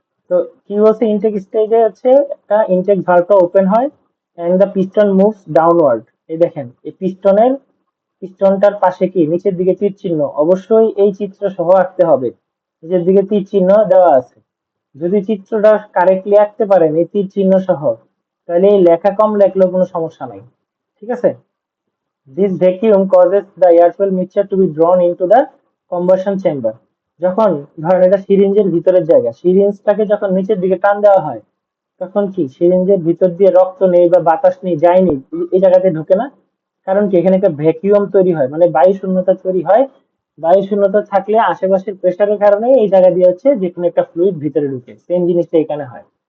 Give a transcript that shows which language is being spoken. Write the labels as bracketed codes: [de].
[bn] তো কি বলছে, ইনটেক স্টেজে হচ্ছে একটা ইনটেক ভালভটা ওপেন হয় [en] And the piston moves downward. [bn] এই দেখেন এই পিস্টনটার পাশে কি নিচের দিকে তীর চিহ্ন, অবশ্যই এই চিত্র সহ আঁকতে হবে। নিচের দিকে তীর চিহ্ন দেওয়া আছে, যদি চিত্রটা কারেক্টলি আঁকতে পারেন এই তীর চিহ্ন সহ, তাহলে এই লেখা কম লেখলেও কোনো সমস্যা নাই। ঠিক আছে, [en] This vacuum causes the air fuel mixture to be drawn into the combustion chamber। [bn] যখন ধরেন এটা সিরিঞ্জের ভিতরের জায়গা, সিরিঞ্জটাকে যখন নিচের দিকে টান দেওয়া হয়, তখন কি সিরিঞ্জের ভিতর দিয়ে রক্ত নেই বা বাতাস নেই, যায়নি, এই জায়গাতে ঢুকে না। কারণ কি, এখানে একটা ভ্যাকুয়াম তৈরি হয়, মানে বায়ু শূন্যতা তৈরি হয়। বায়ু শূন্যতা থাকলে আশেপাশের প্রেসারের কারণে এই জায়গা দিয়ে হচ্ছে যে কোনো একটা ফ্লুইড ভিতরে ঢুকে, সেম জিনিসটা এখানে হয়।